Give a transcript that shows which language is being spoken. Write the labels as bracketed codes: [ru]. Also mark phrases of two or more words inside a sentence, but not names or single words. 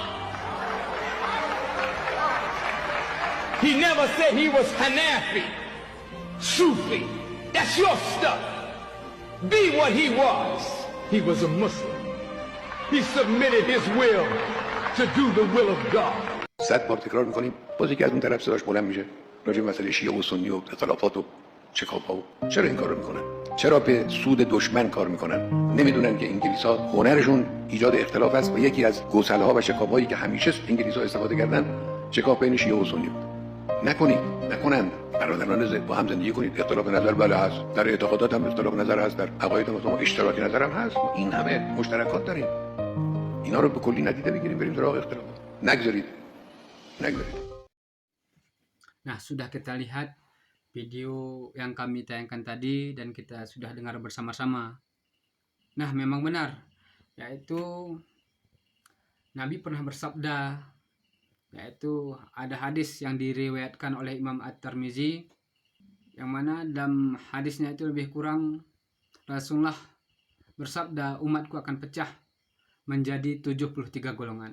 [en] He never said he was Hanafi, Sufi. That's your stuff. Be what he was. He was a Muslim. He submitted his will to do the will of God. [fa] 100 بار تکرار میکنیم، باز یکی از اون طرف صداش بلند میشه راجع به مسئله شیعه و سنی و اختلافات و چکاپا و چرا این کارو میکنن؟ چرا به سود دشمن کار میکنن؟ نمیدونن که انگلیس‌ها هنرشون ایجاد اختلاف است و یکی از گسله‌ها و شکاف‌هایی که همیشه انگلیس‌ها استفاده کردن شکاف بین شیعه و سنی بود. نکنند. برادران با هم زندگی کنید. اختلاف نظر بله هست، در اعتقادات هم اختلاف نظر هست، در عقاید ما اشتراک نظر هم هست. این همه مشترکات داریم. اینا رو به کلی ندیده بگیریم بریم سراغ اختلافات. نگذارید. [id] Nah, sudah kita lihat video yang kami tayangkan tadi dan kita sudah dengar bersama-sama. Nah, memang benar, yaitu Nabi pernah bersabda, yaitu ada hadis yang diriwayatkan oleh Imam At-Tirmizi, yang mana dalam hadisnya itu lebih kurang Rasulullah bersabda, umatku akan pecah menjadi 73 golongan.